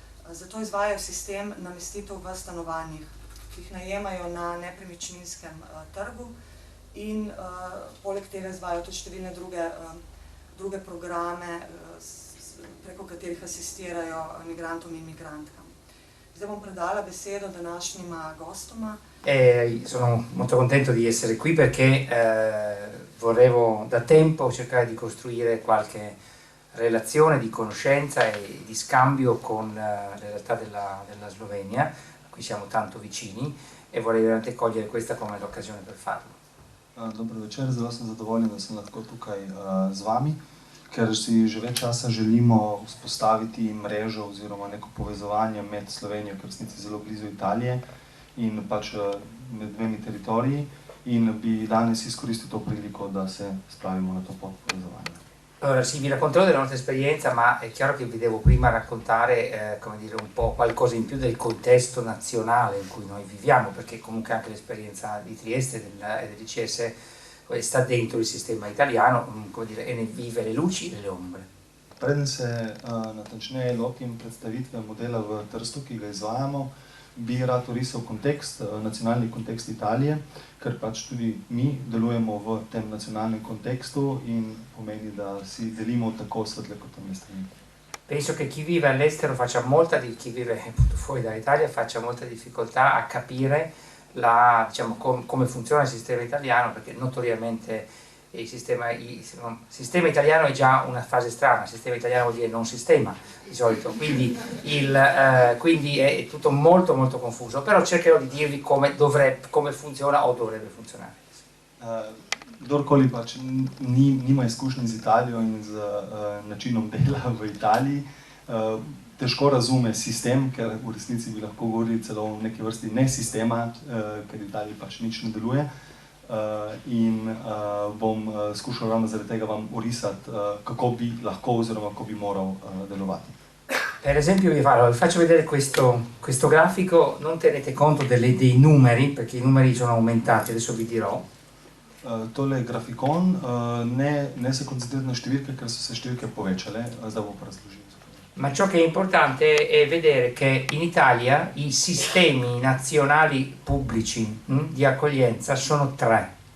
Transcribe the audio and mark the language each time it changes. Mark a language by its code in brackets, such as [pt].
[sl] Zato izvajajo sistem namestitev v stanovanjih, ki jih najemajo na nepremičninskem trgu in poleg tega izvajajo tudi številne druge programe, preko katerih asistirajo migrantom in migrantkam. Zdaj bom predala besedo današnjima gostoma. [it] Sono molto contento di essere qui perché volevo da tempo cercare di costruire qualche relazione, di conoscenza e di scambio con la realtà della Slovenia, a cui siamo tanto vicini, e vorrei veramente cogliere questa come l'occasione per farlo. [sl] Dober večer, zelo sem zadovoljen, da sem lahko tukaj z vami, ker si že več časa želimo vzpostaviti mrežo oziroma neko povezovanje med Slovenijo, ker smo zelo blizu Italije, in pač med dvemi teritoriji, in bi danes izkoristil to priliko, da se spravimo na to pot povezovanja. [it] Allora sì, vi racconterò della nostra esperienza, ma è chiaro che vi devo prima raccontare come dire, un po' qualcosa in più del contesto nazionale in cui noi viviamo, perché comunque anche l'esperienza di Trieste e dell'ICS sta dentro il sistema italiano, come dire, e ne vive le luci e le ombre. [sl] Preden se natančneje lotim predstavitve modela v Trstu, ki ga izvajamo, bi rad orisal kontekst, nacionalni kontekst Italije, ker pač tudi mi delujemo v tem nacionalnem kontekstu in pomeni, da si delimo tako svetle kot temne strani. [it] Penso che chi vive all'estero chi vive appunto fuori dall'Italia faccia molta difficoltà a capire diciamo, come funziona il sistema italiano, perché notoriamente il sistema italiano è già una fase strana. Il sistema italiano vuol dire non sistema di solito, quindi è tutto molto molto confuso, però cercherò di dirvi come funziona o dovrebbe funzionare. [sl] Kdorkoli pač nima izkušnji z Italijo in z načinom dela v Italiji, težko razume sistem, ker v resnici bi lahko govorili celo o neki vrsti nesistema, ker v Italiji pač nič ne deluje. In bom skušal ravno zaradi tega vam orisati, kako bi lahko oziroma kako bi moral delovati. [it] Per esempio vi faccio vedere questo grafico, non tenete conto dei numeri, perché i numeri sono aumentati, adesso vi dirò. [sl] Tole je grafikon, ne se koncentrirati na številke, ker so se številke povečale, zdaj bom pa razložil. [it] Ma ciò che è importante è vedere che in Italia i sistemi nazionali pubblici di accoglienza sono 3.